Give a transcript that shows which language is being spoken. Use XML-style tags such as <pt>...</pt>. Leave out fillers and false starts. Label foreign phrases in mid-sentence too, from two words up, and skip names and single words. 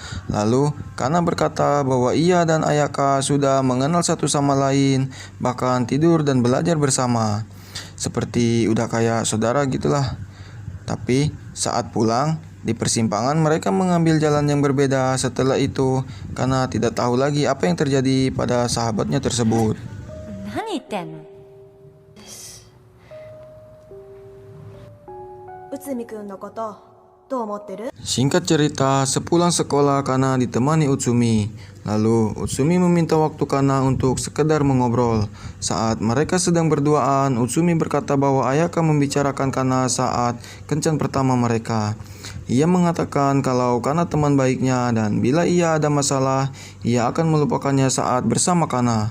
<id>Lalu, Kana berkata bahwa ia dan Ayaka sudah mengenal satu sama lain, bahkan tidur dan belajar bersama. Seperti udah kayak saudara gitulah. Tapi, saat pulang, di persimpangan mereka mengambil jalan yang berbeda setelah itu, karena tidak tahu lagi apa yang terjadi pada sahabatnya tersebut.</id> <ja>何言ってんの。内海くんのことどう思ってる？</ja> <id>Singkat cerita, sepulang sekolah Kana ditemani Utsumi. Lalu Utsumi meminta waktu Kana untuk sekedar mengobrol. Saat mereka sedang berduaan, Utsumi berkata bahwa Ayaka membicarakan Kana saat kencan pertama mereka. Ia mengatakan kalau Kana teman baiknya dan bila ia ada masalah, ia akan melupakannya saat bersama Kana.</id>